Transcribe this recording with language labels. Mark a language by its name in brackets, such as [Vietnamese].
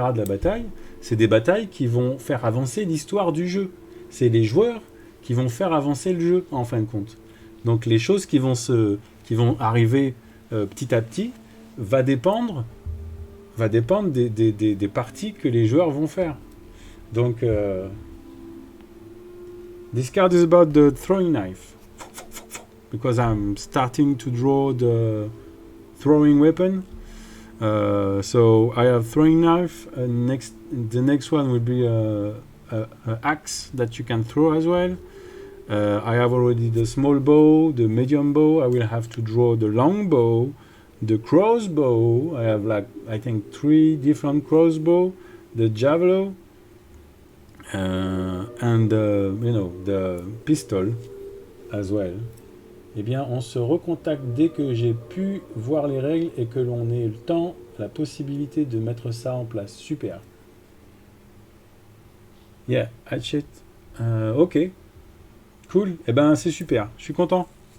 [French] de la bataille, c'est des batailles qui vont faire avancer l'histoire du jeu. C'est les joueurs qui vont faire avancer le jeu, en fin de compte. Donc les choses qui vont arriver petit à petit va dépendre des parties que les joueurs vont faire. Donc, [English] this card is about the throwing knife. Because I'm starting to draw the throwing weapon. So I have throwing knife. The next one will be a axe that you can throw as well. I have already the small bow, the medium bow. I will have to draw the long bow. The crossbow, I have I think 3 different crossbow, the javelin, and the pistol as well. [French] Eh bien, on se recontacte dès que j'ai pu voir les règles et que l'on ait le temps, la possibilité de mettre ça en place. Super. [English] Yeah, hatchet. Ok. Cool. [French] Eh ben, c'est super. Je suis content.